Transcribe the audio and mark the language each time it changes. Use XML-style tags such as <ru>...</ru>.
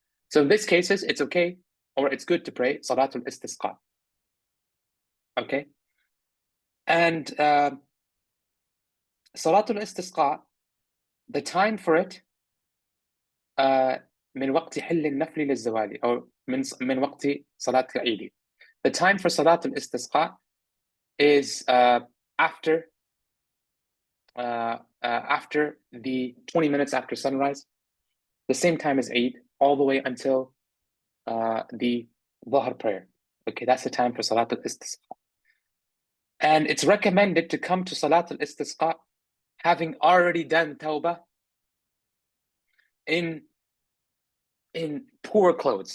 <en>So in these cases, it's okay, or it's good to pray Salatul Istisqa. Okay? And Salatul Istisqa, the time for it,</en> <ar>من وقت حل النفل للزوال أو من وقت صلاة العيد.</ar> <en>The time for Salatul Istisqa is after the 20 minutes after sunrise, the same time as Eid, all the way until the Dhuhr prayer. Okay, that's the time for Salatul Istisqa. And it's recommended to come to Salatul Istisqa having already done Tawbah in poor clothes.</en>